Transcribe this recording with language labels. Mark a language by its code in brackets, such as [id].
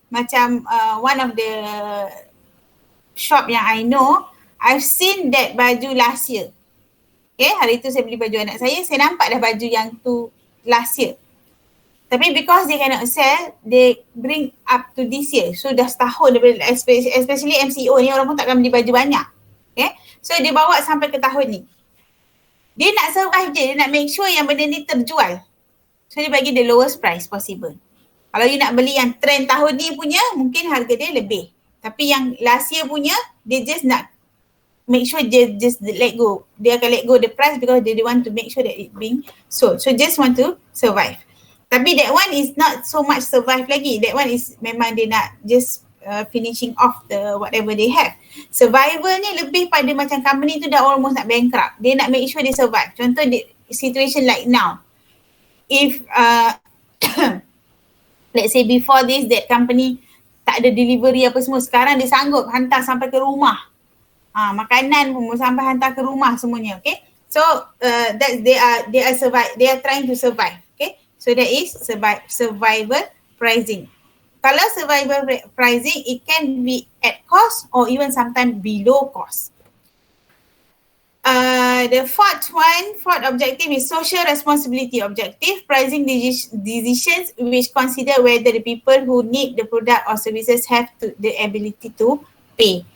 [en] Macam one of the shop yang I know, I've seen that baju last year. [ms] Okay, hari tu saya beli baju anak saya nampak dah baju yang tu [en] last year. Tapi because they cannot sell, they bring up to this year. [ms] So dah setahun daripada, especially MCO ni, orang pun takkan beli baju banyak. Okay, so dia bawa sampai ke tahun ni. Dia nak survive je, dia nak make sure yang benda ni terjual. So dia bagi [en] the lowest price possible. [ms] Kalau you nak beli yang trend tahun ni punya, mungkin harga dia lebih. Tapi yang last year punya, dia just nak make sure dia just let go. Dia akan [en] let go the price because they want to make sure that it being sold. So just want to survive. Tapi that one is not so much survive lagi. That one is [ms] memang dia nak [en] just finishing off the whatever they have. [ms] Survival ni lebih pada macam company tu dah almost nak bankrupt. Dia nak make sure dia survive. Contoh [en] situation like now. If let's say before this that company [ms] tak ada delivery apa semua, sekarang dia sanggup hantar sampai ke rumah. Makanan pun sampai hantar ke rumah semuanya, okay? [en] So that they are trying to survive, okay? So that is survival pricing. Kalau survival pricing, it can be at cost or even sometimes below cost. The fourth objective is social responsibility objective, pricing decisions which consider whether the people who need the product or services have the ability to pay.